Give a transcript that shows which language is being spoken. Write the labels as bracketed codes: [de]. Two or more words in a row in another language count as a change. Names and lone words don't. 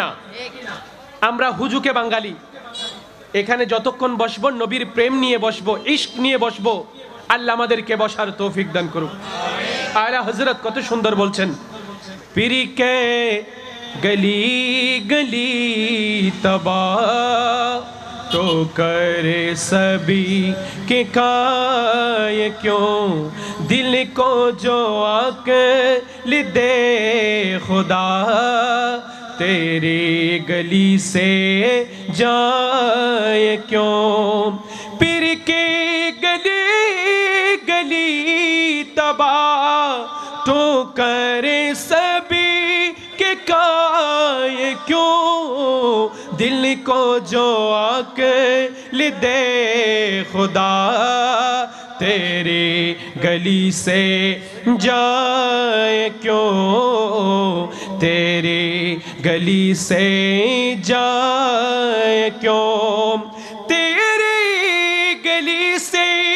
[bn] আমরা হুজুকে বাঙালি, এখানে যতক্ষণ বসবো নবীর প্রেম নিয়ে বসবো, ইশক নিয়ে বসবো, আল্লাহ আমাদেরকে বসার তৌফিক দান করুক। আলা হযরত কত সুন্দর বলছেন, [ur] پیر کی گلی گلی تباہ تو کرے سبھی کے کائے کیوں، دل کو جو عقل دے خدا تیری گلی سے جائے کیوں، پیر کے گلی گلی تباہ تو کرے سبھی کے کائے کیوں، دل کو جو عقل دے خدا تیری گلی سے جائے کیوں، تیری گلی سے جائے کیوں، تیری گلی سے